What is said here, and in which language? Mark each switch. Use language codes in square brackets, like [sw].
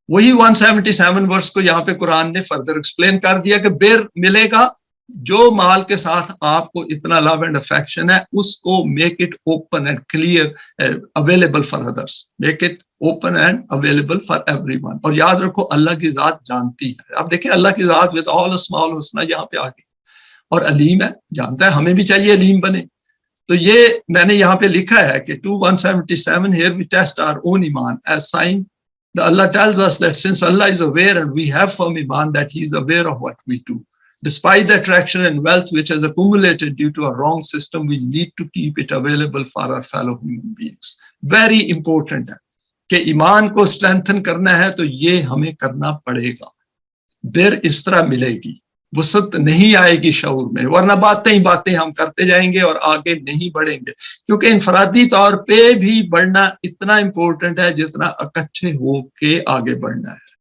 [ur] وہی 177 ورس کو یہاں پہ قرآن نے فردر ایکسپلین کر دیا کہ بر ملے گا جو مال کے ساتھ آپ کو اتنا [en] love and affection [ur] ہے, اس کو [en] Make it open and clear available for others, make it open and available for everyone. [ur] اور یاد رکھو اللہ کی ذات جانتی ہے. آپ دیکھیں اللہ کی ذات [en] with all [ur] اسماء الحسنی یہاں پہ آ گئی, اور علیم ہے, جانتا ہے. ہمیں بھی چاہیے علیم بنے. تو یہ میں نے یہاں پہ لکھا ہے کہ 2177 [en] here we test our own iman as sign. Allah tells us that since Allah is aware and we have firm iman that he is aware of what we do. Despite the attraction and wealth which has accumulated due to a wrong system, we need to keep it available for our fellow human beings. Very important [ur] ہے کہ ایمان کو strengthen کرنا ہے تو یہ ہمیں کرنا پڑے گا. بیر اس طرح ملے گی, وسعت نہیں آئے گی شعور میں, ورنہ باتیں ہم کرتے جائیں گے اور آگے نہیں بڑھیں گے. کیونکہ انفرادی طور پہ بھی بڑھنا اتنا امپورٹنٹ ہے جتنا اکٹھے ہو کے آگے بڑھنا ہے.